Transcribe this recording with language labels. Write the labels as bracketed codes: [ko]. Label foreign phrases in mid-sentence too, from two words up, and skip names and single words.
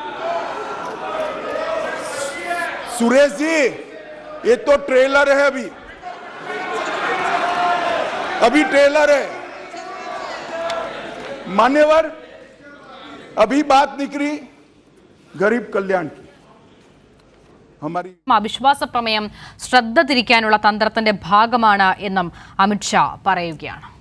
[hi] सुरेश जी, ये तो ट्रेलर है, अभी ट्रेलर है। मान्यवर, अभी बात निकली गरीब कल्याण की। हमारी [ml] അവിശ്വാസ പ്രമേയം ശ്രദ്ധ തിരിക്കാനുള്ള തന്ത്രത്തിന്റെ ഭാഗമാണ് എന്നും അമിത്ഷാ പറയുകയാണ്.